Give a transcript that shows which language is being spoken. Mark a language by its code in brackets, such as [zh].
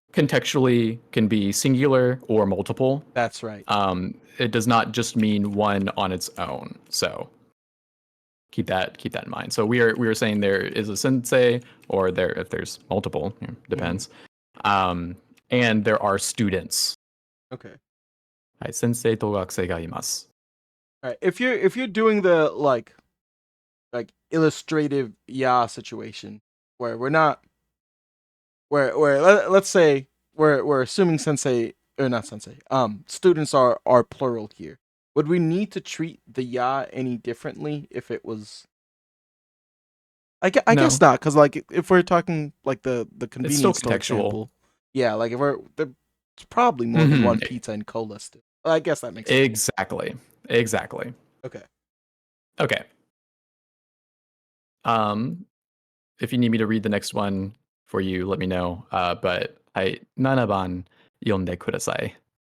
[en] contextually can be singular or multiple. That's right. It does not just mean one on its own. So keep that in mind. So we are saying there is a sensei, or there if there's multiple, Mm-hmm. depends. Um, and there are students. Okay. [ja] はい、先生と学生がいます。 [en] All right. If you're doing the like illustrative ya situation where we're not let's say we're assuming sensei or not sensei students are plural here, would we need to treat the ya any differently if it was I guess No, not, because like if we're talking like the it's still convenience store contextual. example, yeah, like if there's probably more than Hmm. one pizza and cola still. I guess that makes sense. Exactly. Exactly. Okay. Okay. Um, if you need me to read the next one for you, let me know. But I [ja] 7番読んでください.